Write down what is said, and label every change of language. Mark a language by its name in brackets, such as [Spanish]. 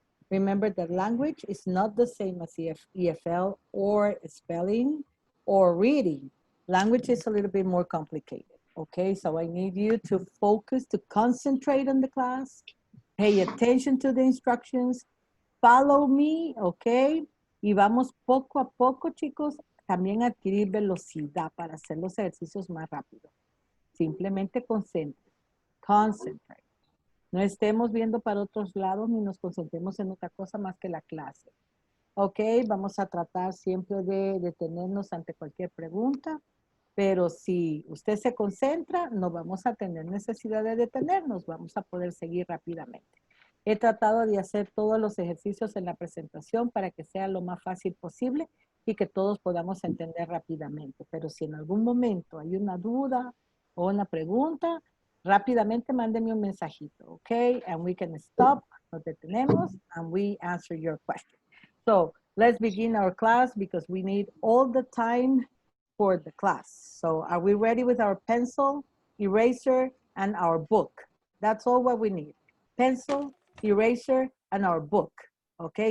[English] Remember that language is not the same as EFL or spelling or reading. Language is a little bit more complicated, okay? So I need you to focus, to concentrate on the class, pay attention to the instructions, follow me, okay? [Spanish] Y vamos poco a poco, chicos, también a adquirir velocidad para hacer los ejercicios más rápido. Simplemente concentrate. No estemos viendo para otros lados ni nos concentremos en otra cosa más que la clase. Ok, vamos a tratar siempre de detenernos ante cualquier pregunta, pero si usted se concentra, no vamos a tener necesidad de detenernos, vamos a poder seguir rápidamente. He tratado de hacer todos los ejercicios en la presentación para que sea lo más fácil posible y que todos podamos entender rápidamente. Pero si en algún momento hay una duda o una pregunta, rápidamente mándeme un mensajito, okay? [English] And we can stop, [Spanish] nos detenemos, [English] and we answer your question. So let's begin our class because we need all the time for the class. So are we ready with our pencil, eraser, and our book? That's all what we need. Pencil, eraser, and our book, okay?